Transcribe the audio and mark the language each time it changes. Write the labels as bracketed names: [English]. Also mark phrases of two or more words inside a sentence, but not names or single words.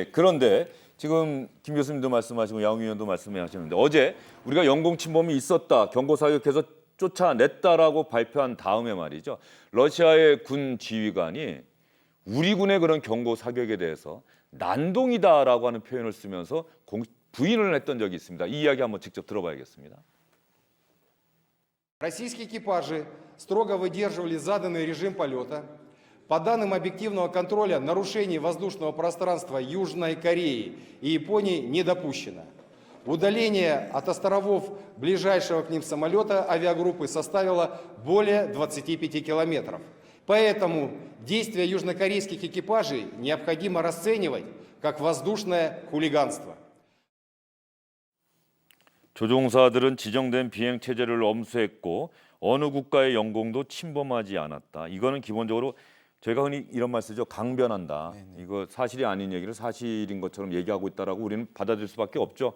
[Korean] 그런데 지금 김 교수님도 말씀하시고 양 위원도 말씀하셨는데 어제 우리가 영공 침범이 있었다. 경고 사격해서 쫓아냈다라고 발표한 다음에 말이죠. 러시아의 군 지휘관이 우리 군의 그런 경고 사격에 대해서 난동이다라고 하는 표현을 쓰면서 부인을 했던 적이 있습니다. 이 이야기 한번 직접 들어봐야겠습니다. [Russian] Российские экипажи строго выдерживали заданный режим полета. По данным объективного контроля, нарушений воздушного пространства Южной Кореи и Японии не допущено. Удаление от островов ближайшего к ним самолета авиагруппы составило более 25 километров. Поэтому действия южнокорейских экипажей необходимо расценивать как воздушное хулиганство. [Korean] 조종사들은 지정된 비행 체제를 엄수했고 어느 국가의 영공도 침범하지 않았다. 이거는 기본적으로 저희가 흔히 이런 말 쓰죠. 강변한다. 이거 사실이 아닌 얘기를 사실인 것처럼 얘기하고 있다라고 우리는 받아들일 수밖에 없죠.